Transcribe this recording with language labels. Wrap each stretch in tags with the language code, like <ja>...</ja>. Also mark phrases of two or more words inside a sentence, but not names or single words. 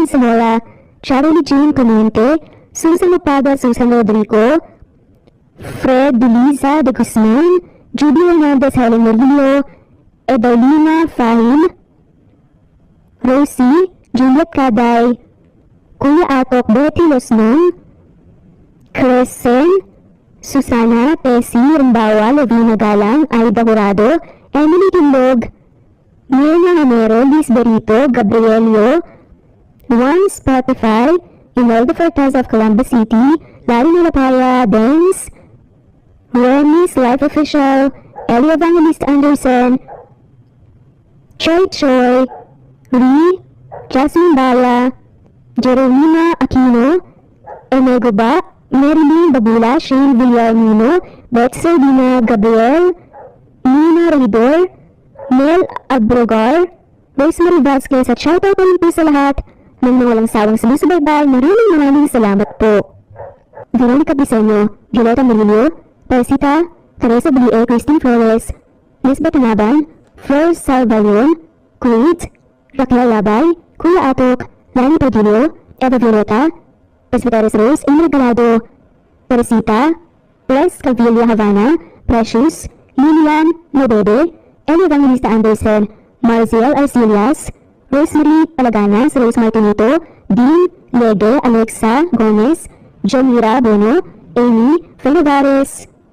<tl>Zamora, Charlie Jean Clemente, Susan Opada, Susan Rodrigo, Fred Deliza de Guzman, Judy Hernandez, Helen Merlillo, Edolina Fahim, Rosie, Juliet Caday, Kuya Atok, Betty Losnong, Crescen, Susana, Tessie, Rumbawa, Lovina Galang, Aida Jurado, Emily Tindog, Mirna Hamero, Liz Berito, Gabrielio, Juan Spotify, Imelda Fortez of Columbus City, Larry Nilapaya, Benz, Remy's Life Official, Ellie Evangelist Anderson, Choi, Lee, Jasmine Bala, Jeremina Aquino, Emego Ba, Marilyn Babula, Shane Villarmino, Bex Sardina, Gabriel, Nina Raidor, Mel Abrogar, Rosemary Vasquez at shoutout na rin po sa lahat ng mga walang sawang sumusubaybay. Maraming salamat po. Veronica Briseño, Violeta Murillo, Persita, Teresa W.A. Christine Flores, Lisbeth Naban, Flor Salvalion, Creed, Raquel Labay, Kuya Atok, Lani Padillo, Eva Violeta, Presbyteris Rose, Ingrid Galado, Teresita, Bless Calvillo Havana, Precious, Lilian Nobede, Ellie Evangelista Anderson, Marziel Arcelias, Rosemary Palaganas, Rose Martinito, Dean Lege, Alexa Gomez, Jomira Bono, Amy Felivares,</tl>